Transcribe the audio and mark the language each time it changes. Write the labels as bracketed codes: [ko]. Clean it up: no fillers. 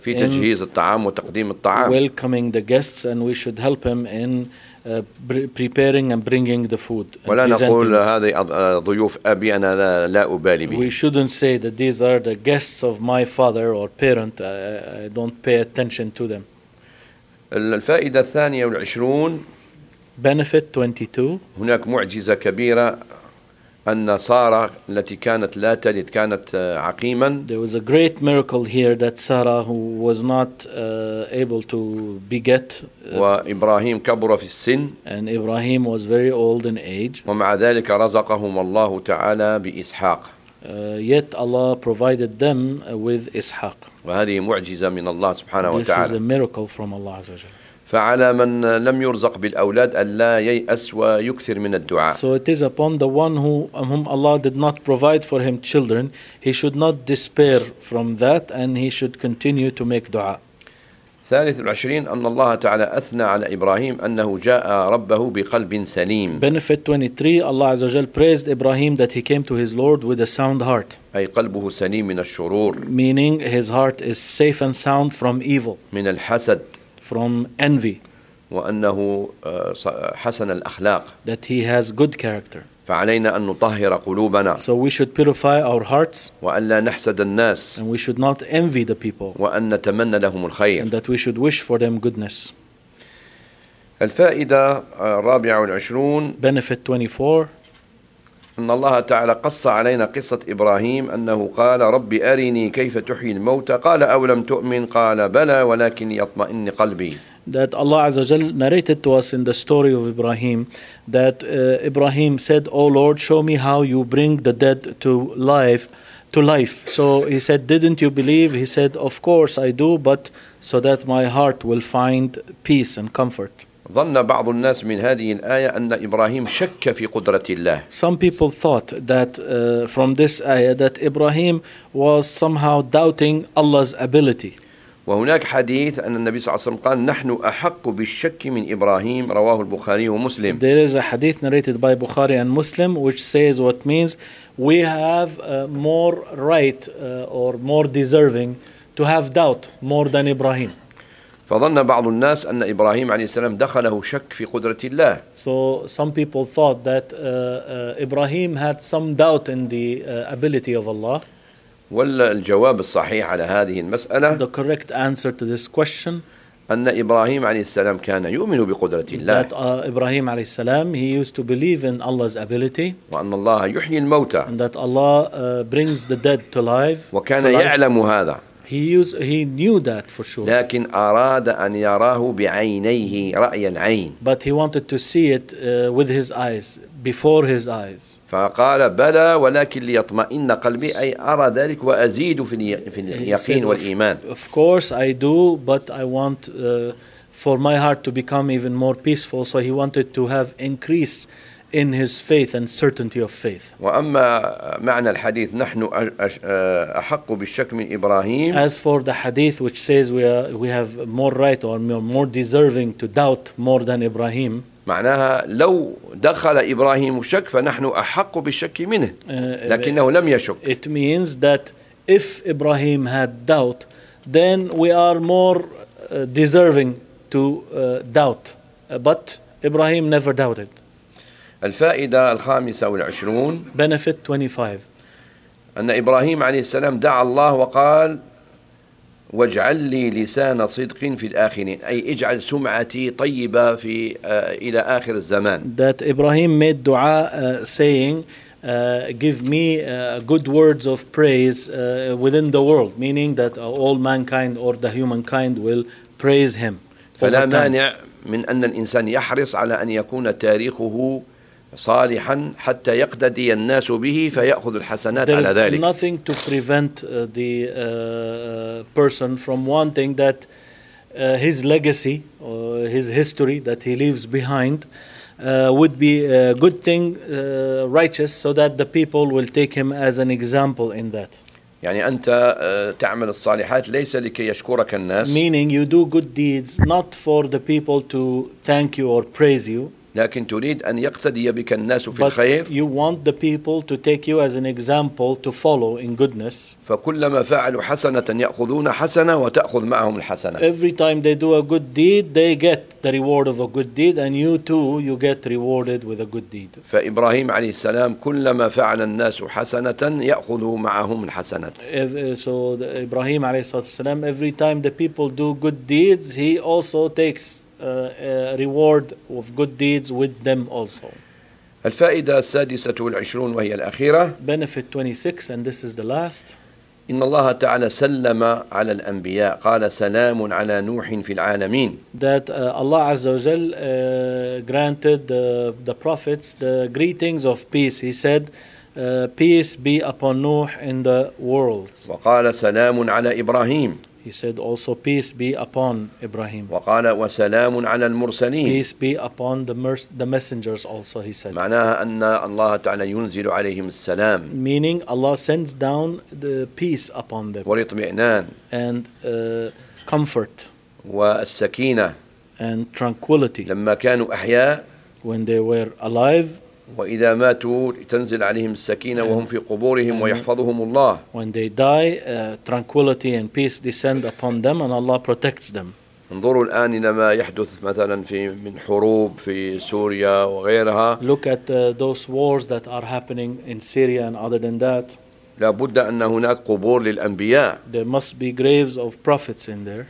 [ar] في تجهيز الطعام وتقديم الطعام. [en] Welcoming the guests and we should help him in preparing and bringing the food. [ar] ولا نقول هذه ضيوف أبي أنا لا أبالي به. [en] We shouldn't say that these are the guests of my father or parent. I don't pay attention to them. [ar] الفائدة الثانية والعشرون. [en] Benefit 22. [ar] هناك معجزة كبيرة. أن سارة التي كانت لا تلد كانت عقيما. [en] There was a great miracle here that Sarah who was not able to beget. [ar] وإبراهيم كبر في السن. [en] And Ibrahim was very old in age. [ar] ومع ذلك رزقهم الله تعالى بإسحاق. [en] Yet Allah provided them with إسحاق. [ar] وهذه معجزة من الله سبحانه وتعالى. [en] This is a miracle from Allah [ar] عز وجل. فعلى من لم يرزق بالأولاد ألا ييأس ويكثر من الدعاء. [en] So it is upon the one whom Allah did not provide for him children, he should not despair from that and he should continue to make دعاء. [ar] 23 أن الله تعالى أثنى على إبراهيم أنه جاء ربه بقلب سليم. [en] Benefit 23 Allah [ar] عز وجل [en] praised Ibrahim that he came to his Lord with a sound heart. [ar] أي قلبه سليم من الشرور. [en] Meaning his heart is safe and sound from evil. [ar] من الحسد. [en] From envy. [ar] وأنه حسن الأخلاق. [en] That he has good character. [ar] فعلينا أن نطهر قلوبنا. [en] So we should purify our hearts. [ar] وألا نحسد الناس. [en] And we should not envy the people. [ar] وأن نتمنى لهم الخير. [en] And that we should wish for them goodness. [ar] الفائدة 24. [en] Benefit 24. [ar] أن الله تعالى قص علينا قصة إبراهيم أنه قال ربي أرني كيف تحيي الموتى قال أولم تؤمن قال بلى ولكن يطمئن قلبي. [en] That Allah عز وجل narrated to us in the story of Ibrahim that Ibrahim said, O Lord, show me how you bring the dead to life. So he said, didn't you believe? He said, of course I do, but so that my heart will find peace and comfort. [ar] ظن بعض الناس من هذه الآية أن إبراهيم شك في قدرة الله. [en] Some people thought that from this ayah that Ibrahim was somehow doubting Allah's ability. [ar] وهناك حديث أن النبي صلى الله عليه وسلم قال نحن أحق بالشك من إبراهيم رواه البخاري ومسلم. [en] There is a hadith narrated by Bukhari and Muslim which says what means we have more right or more deserving to have doubt more than Ibrahim. [ar] فظن بعض الناس أن إبراهيم عليه السلام دخله شك في قدرة الله. [en] So some people thought that Ibrahim had some doubt in the ability of Allah. [ar] ولا الجواب الصحيح على هذه المسألة. [en] The correct answer to this question. [ar] أن إبراهيم عليه السلام كان يؤمن بقدرة الله. [en] That Ibrahim [ar] عليه السلام [en] he used to believe in Allah's ability. [ar] وأن الله يحيي الموتى. [en] And that Allah brings the dead to life. [ar] وكان يعلم هذا. [en] He knew that for sure. [ar] لكن أراد أن يراه بعينيه رأي العين. [en] But he wanted to see it with his eyes, before his eyes. [ar] فقال بلى ولكن ليطمئن قلبي أي أرى ذلك وأزيد في اليقين والإيمان. [en] Of course I do, but I want for my heart to become even more peaceful. So he wanted to have increase in his faith and certainty of faith. [ar] وأما معنى الحديث نحن أحق بالشك من إبراهيم. [en] As for the hadith which says we have more right or more deserving to doubt more than Ibrahim. [ar] معناها لو دخل إبراهيم شك فنحن أحق بالشك منه. لكنه لم يشك. [en] It means that if Ibrahim had doubt, then we are more deserving to doubt. But Ibrahim never doubted. [ar] الفائدة 25. [en] Benefit 25. [ar] أن إبراهيم عليه السلام دعا الله وقال واجعل لي لسان صدق في الآخرين أي اجعل سمعتي طيبة في إلى آخر الزمان. [en] That Ibrahim made دعاء saying give me good words of praise within the world, meaning that all mankind or the humankind will praise him. [ar] فلا مانع من أن الإنسان يحرص على أن يكون تاريخه صالحا حتى يقتدي الناس به فيأخذ الحسنات [en] There [ar] على ذلك. [en] There is nothing to prevent the person from wanting that his legacy or his history that he leaves behind would be a good thing, righteous, so that the people will take him as an example in that. [ar] يعني أنت تعمل الصالحات ليس لكي يشكرك الناس. [en] Meaning you do good deeds not for the people to thank you or praise you. [ar] لكن تريد أن يقتدي بك الناس في الخير. [en] But you want the people to take you as an example to follow in goodness. [ar] فكلما فعلوا حسنة يأخذون حسنة وتأخذ معهم الحسنة. [en] Every time they do a good deed, they get the reward of a good deed, and you too, you get rewarded with a good deed. [ar] فإبراهيم عليه السلام كلما فعل الناس حسنة يأخذ معهم الحسنة. [en] So Ibrahim [ar] عليه السلام, [en] every time the people do good deeds, he also takes reward of good deeds with them also. [ar] الفائدة السادسة والعشرون وهي الأخيرة. [en] Benefit 26 and this is the last. [ar] إن الله تعالى سلم على الأنبياء قال سلام على نوح في العالمين. [en] That Allah Azza wa Jal granted the prophets the greetings of peace. He said peace be upon Nuh in the worlds. [ar] وقال سلام على إبراهيم. [en] He said also peace be upon Ibrahim. [ar] وقال وسلام على المرسلين. [en] Peace be upon the messengers also he said. [ar] معناها أن الله تعالى ينزل عليهم السلام. [en] Meaning Allah sends down the peace upon them. [ar] والاطمئنان. [en] And comfort. [ar] والسكينة. [en] And tranquility. [ar] لما كانوا أحياء. [en] When they were alive. [ar] وإذا ماتوا تنزل عليهم السكينة وهم في قبورهم ويحفظهم الله. [en] When they die, tranquility and peace descend upon them and Allah protects them. [ar] انظروا الآن إلى ما يحدث مثلا في من حروب في سوريا وغيرها. [en] Look at those wars that are happening in Syria and other than that. [ar] لا بد أن هناك قبور للأنبياء. [en] There must be graves of prophets in there.